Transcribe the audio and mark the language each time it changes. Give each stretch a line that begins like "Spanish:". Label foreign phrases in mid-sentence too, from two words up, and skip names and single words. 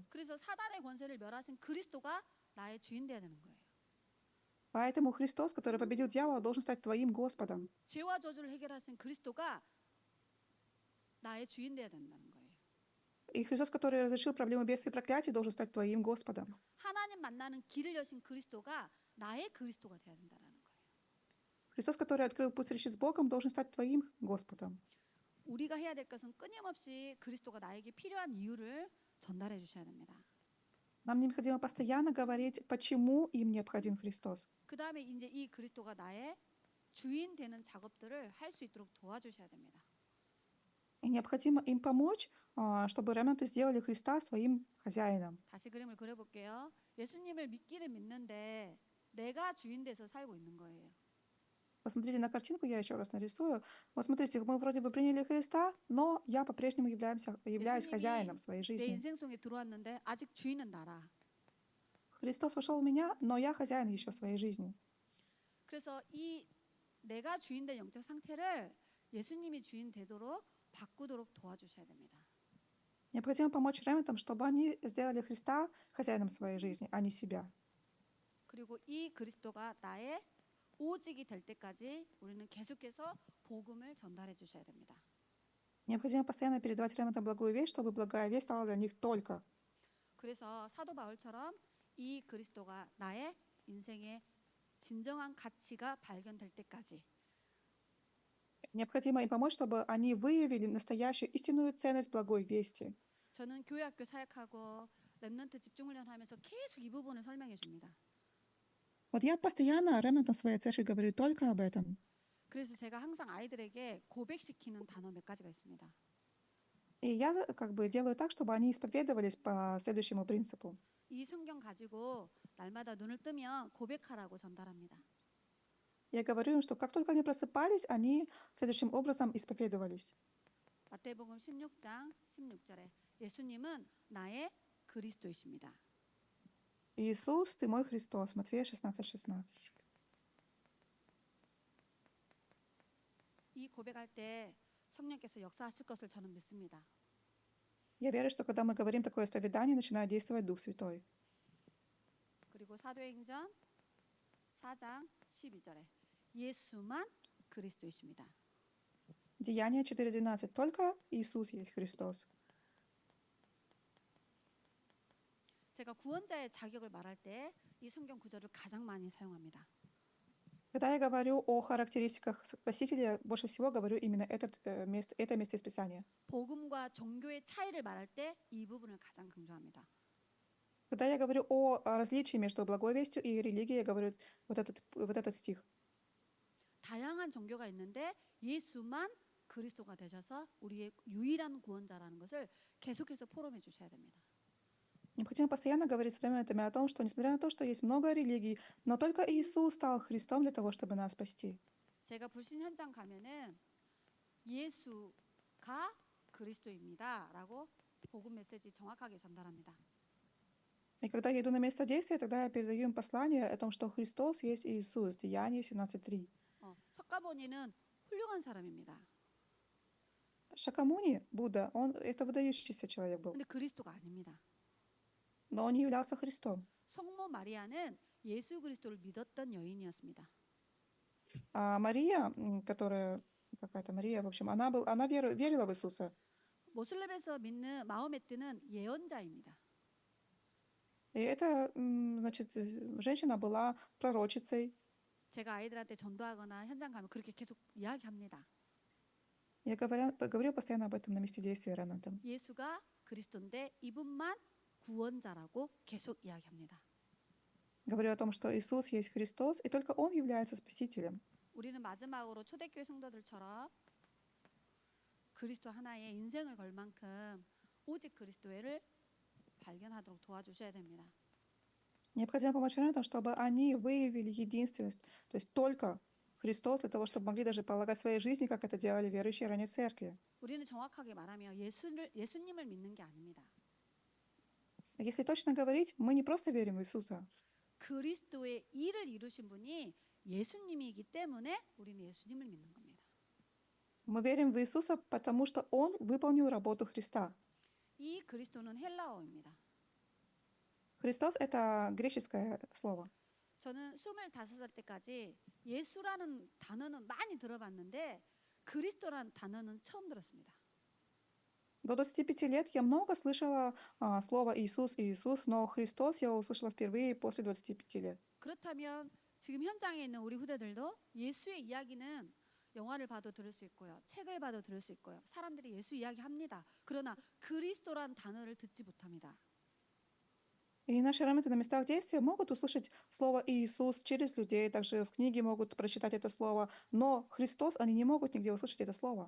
Korean: 그래서 사단의 권세를 멸하신 그리스도가 나의 주인 되어야 되는 거예요.
Russian: Поэтому Христос, который победил дьявола, должен стать твоим Господом.
Korean: 죄와 저주를 해결하신 그리스도가 나의 주인 되어야 된다는 거예요.
Russian: И Христос, который разрешил проблему бедствий и проклятий, должен стать твоим Господом.
Korean: 하나님 만나는 길을 여신 그리스도가 나의 그리스도가 되어야 된다는 거예요.
Russian: Христос, который открыл путь встречи с Богом, должен стать твоим Господом.
Korean: 우리가 해야 될 것은 끊임없이 그리스도가 나에게 필요한 이유를 전달해 주셔야 됩니다.
Russian: Нам необходимо постоянно говорить, почему им необходим Христос.
Korean: 그 다음에 이제 이 그리스도가 나의 주인 되는 작업들을 할 수 있도록 도와주셔야 됩니다.
Russian: И необходимо им помочь, чтобы ремнанты сделали Христа своим хозяином.
Korean: 다시 그림을 그려볼게요. 예수님을 믿기는 믿는데 내가 주인 돼서 살고 있는 거예요.
Russian: Посмотрите на картинку, я еще раз нарисую. Вот смотрите, мы вроде бы приняли Христа, но я по-прежнему являюсь хозяином своей
Korean: 내
Russian: жизни.
Korean: 인생 속에 들어왔는데 아직 주인은 나라.
Russian: Христос вошел в меня, но я хозяин еще своей жизни.
Korean: 그래서 이 내가 주인 된 영적 상태를 예수님이 주인 되도록 바꾸도록 도와주셔야 됩니다.
Russian: Необходимо помочь ремнантам, чтобы они сделали Христа хозяином своей жизни, а не себя.
Korean: 그리고 이 그리스도가 나의 오직이 될 때까지 우리는 계속해서 복음을 전달해 주셔야 됩니다.
Russian: Необходимо постоянно передавать ремнантам благую весть, чтобы благая весть стала для них только.
Korean: 그래서 사도 바울처럼 이 그리스도가 나의 인생의 진정한 가치가 발견될 때까지
Russian: Необходимо им помочь, чтобы они выявили настоящую истинную ценность благой вести.
Korean: 저는 교회 학교 사역하고 렘넌트 집중훈련하면서 계속 이 부분을 설명해 줍니다.
Russian: Вот я постоянно ремнантам своей церкви говорю только об этом.
Korean: 그래서 제가 항상 아이들에게 고백시키는 단어 몇 가지가 있습니다.
Russian: И я как бы делаю так, чтобы они исповедовались по следующему принципу.
Korean: 이 성경 가지고 날마다 눈을 뜨면 고백하라고 전달합니다.
Russian: Я говорю им, что как только они просыпались, они следующим образом исповедовались.
Korean: 마태복음 16장 16절에 예수님은 나의 그리스도이십니다.
Russian: Иисус, ты мой Христос. Матфея 16:16.
Korean: 이 고백할 때 성령께서 역사하실 것을 저는 믿습니다.
Russian: Я верю, что когда мы говорим такое исповедание, начинает действовать Дух Святой.
Korean: 그리고 사도행전 4장 12절에 예수만 그리스도이십니다.
Russian: Деяние 4:12. Только Иисус есть Христос.
Korean: 제가 구원자의 자격을 말할 때 이 성경 구절을 가장 많이 사용합니다.
Russian: Когда я говорю о характеристиках Спасителя, больше всего говорю именно это место из Писания.
Korean: 복음과 종교의 차이를 말할 때 이 부분을 가장 강조합니다.
Russian: Когда я говорю о различии между благой вестью и религией, я говорю вот этот стих.
Korean: 다양한 종교가 있는데 예수만 그리스도가 되셔서 우리의 유일한 구원자라는 것을 계속해서 포럼해 주셔야 됩니다.
Russian: Необходимо постоянно говорить с ремнантами о том, что несмотря на то, что есть много религий, но только Иисус стал Христом для того, чтобы нас спасти.
Korean: 제가 불신 현장 가면은 예수가 그리스도입니다라고 복음 메시지 정확하게 전달합니다.
Russian: И когда я иду на место действия, тогда я передаю им послание о том, что Христос есть Иисус. Деяние 17:3.
Korean: 석가모니는 훌륭한 사람입니다.
Russian: Шакамуни, Будда, он это выдающийся человек был,
Korean: 근데 그리스도가 아닙니다.
Russian: но он не являлся Христом.
Korean: 성모 마리아는 예수 그리스도를 믿었던 여인이었습니다.
Russian: А Мария, которая какая-то Мария, в общем, она верила в Иисуса.
Korean: 모슬렘에서 믿는 마호메트는 예언자입니다.
Russian: И эта, значит, женщина была пророчицей.
Korean: 제가 아이들한테 전도하거나 현장 가면 그렇게 계속 이야기합니다.
Russian: Я говорю постоянно об этом на месте действия Ремнантом.
Korean: 예수가 그리스도인데 이분만 구원자라고 계속 이야기합니다.
Russian: Говорю о том, что Иисус есть Христос, и только Он является Спасителем.
Korean: 우리는 마지막으로 초대교회 성도들처럼 그리스도 하나에 인생을 걸 만큼 오직 그리스도를 발견하도록 도와주셔야 됩니다.
Russian: Необходимо помочь ремнантам, чтобы они выявили единственность, то есть только Христос, для того, чтобы могли даже полагать своей жизни, как это делали верующие ранее церкви.
Korean: 우리는 정확하게 말하면 예수님을 믿는 게 아닙니다.
Russian: Если точно говорить, мы не просто верим в Иисуса.
Korean: 그리스도의 일을 이루신 분이 예수님이기 때문에 우리는 예수님을 믿는 겁니다.
Russian: Мы верим в Иисуса, потому что Он выполнил работу Христа.
Korean: 이 그리스도는 헬라어입니다.
Russian: Христос — это греческое слово.
Korean: 저는 25살 때까지 예수라는 단어는 많이 들어봤는데 그리스도라는 단어는 처음 들었습니다.
Russian: До 25 лет я много слышала слово Иисус и Иисус, но Христос я услышала впервые после 25 лет.
Korean: 그렇다면 지금 현장에 있는 우리 후대들도 예수의 이야기는 영화를 봐도 들을 수 있고요. 책을 봐도 들을 수 있고요. 사람들이 예수 이야기합니다. 그러나 그리스도란 단어를 듣지 못합니다.
Russian: И наши ремнанты на местах действия могут услышать слово Иисус через людей, также в книге могут прочитать это слово, но Христос они не могут нигде услышать это слово.